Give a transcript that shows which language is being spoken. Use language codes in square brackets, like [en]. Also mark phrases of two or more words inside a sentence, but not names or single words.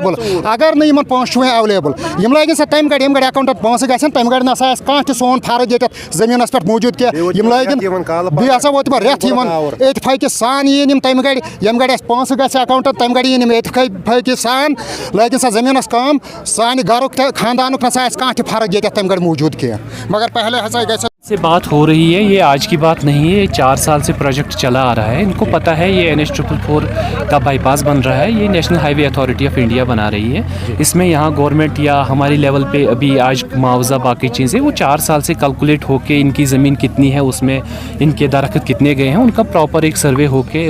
[ks] ایویلیبل یِم لٲگِن سا تَمہِ گڑِ ییٚمہِ گڑِ اٮ۪کاوُنٛٹن پونٛسہٕ گژھن تَمہِ گڑِ نسا آسہِ کانٛہہ تہِ سون فرٕد ییٚتٮ۪تھ زٔمیٖنس پٮ۪ٹھ موٗجوٗد کینٛہہ یِم لٲگِن بیٚیہِ ہسا ووت تِمن رٮ۪تھ یِوان اتفاقہِ سان یِن یِم تَمہِ گڑِ ییٚمہِ گڑِ اَسہِ پونٛسہٕ گژھِ اٮ۪کاوُنٛٹن تَمہِ گڑِ یِن یِم اتفاقہِ سان لٲگِن سا زٔمیٖنس کٲم سانہِ گرُک تہِ خاندانُک نسا آسہِ کانٛہہ تہِ فرٕد ییٚتٮ۪تھ تَمہِ گڑِ موٗجوٗد کینٛہہ مگر پہلے ہسا گژھِ [ur] سے بات ہو رہی ہے یہ آج کی بات نہیں ہے 4 سال سے پروجیکٹ چلا آ رہا ہے ان کو پتہ ہے یہ NH444 کا بائی پاس بن رہا ہے یہ نیشنل ہائی وے اتھارٹی آف انڈیا بنا رہی ہے اس میں یہاں گورنمنٹ یا ہماری لیول پہ ابھی آج معاوضہ باقی چیزیں وہ 4 سال سے کیلکولیٹ ہو کے ان کی زمین کتنی ہے اس میں ان کے درخت کتنے گئے ہیں ان کا پراپر ایک سروے ہو کے